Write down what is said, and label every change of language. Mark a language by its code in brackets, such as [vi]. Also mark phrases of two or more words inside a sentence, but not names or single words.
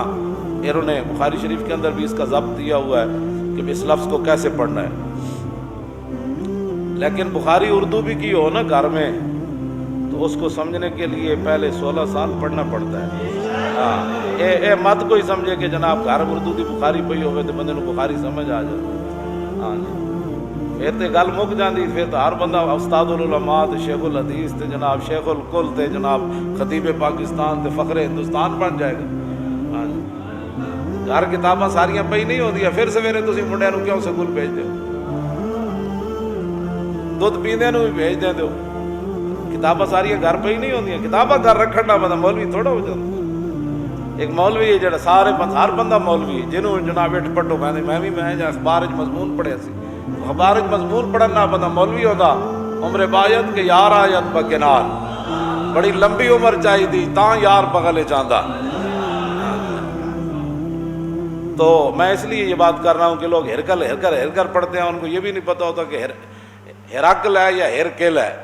[ur] انہوں نے بخاری شریف کے اندر بھی اس کا ضبط دیا ہوا ہے کہ اس لفظ کو کیسے پڑھنا ہے، لیکن بخاری اردو بھی کی ہو نا گھر میں تو اس کو سمجھنے کے لیے پہلے 16 سال پڑھنا پڑتا ہے۔ [pa] ہاں اے مت کوئی سمجھے کہ جناب گھر اردو دی بخاری پئی ہوئے تو بندے نو بخاری سمجھ آ جائے۔ ہاں جی پھر تے گل مک جاندی، [ur] پھر تو ہر بندہ استاد العلماء تے شیخ الحدیث تے جناب شیخ الکل تے جناب خطیب پاکستان تے فخر ہندوستان بن جائے گا۔ [pa] ہاں جی گھر کتاباں ساریاں پئی نہیں ہوندیاں، پھر سویرے تسی منڈیاں نو کیوں سکول بھیج دیو؟ دودھ پیندے نو بھی بھیج دے دیو، کتاباں ساریاں گھر پئی نہیں ہوندیاں، کتاباں گھر رکھن دا بندہ مولوی تھوڑا ہو جاتا۔ ایک مولوی ہے جڑا سارے ہر بندہ مولوی ہے، جنہوں جناب اٹھ پٹو کہندے میں جا اخبار وچ مضمون پڑھیا سی، اخبار وچ مضمون پڑھن نال بندہ مولوی ہوندا، [fa] عمر باید کہ یار آیت بکنار، [pa] بڑی لمبی عمر چاہیے تاں یار بغل چاہندا۔ [ur] تو میں اس لیے یہ بات کر رہا ہوں کہ لوگ ہرکل پڑھتے ہیں، ان کو یہ بھی نہیں پتہ ہوتا کہ ہرقل ہے یا ہرقل ہے۔